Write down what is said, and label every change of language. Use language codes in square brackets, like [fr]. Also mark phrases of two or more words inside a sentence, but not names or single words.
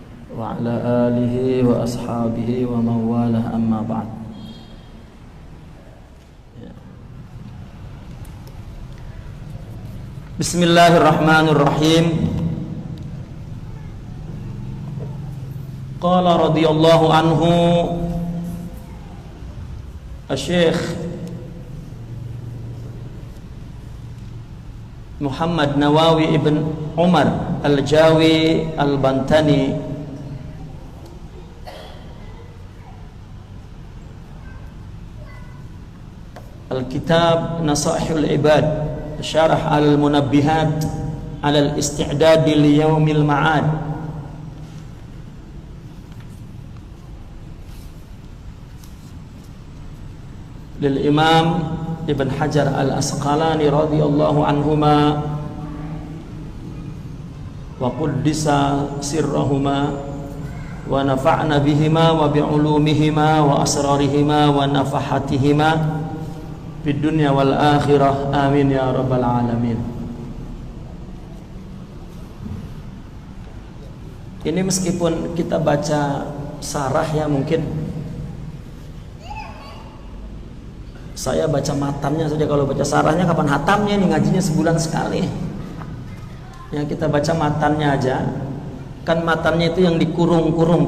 [ar] وعلى آله وأصحابه ومولاه أما بعد. بسم الله الرحمن الرحيم. قال رضي الله عنه الشيخ محمد نووي بن عمر الجاوي البنتني Al-Kitab Nasaihul Ibad Syarah Al-Munabbihat Ala Al-Isti'dad li Yaumil Ma'ad. للإمام ابن حجر العسقلاني رضي الله عنهما وقدس سرهما ونفعنا بهما وبعلومهما وأسرارهما ونفحاتهما في الدنيا والآخرة آمين يا رب العالمين. [id] Ini meskipun kita baca sarah ya, mungkin saya baca matannya saja. Kalau baca sarahnya kapan hatamnya? Ini ngajinya sebulan sekali. Yang kita baca matannya aja, kan matannya itu yang dikurung-kurung.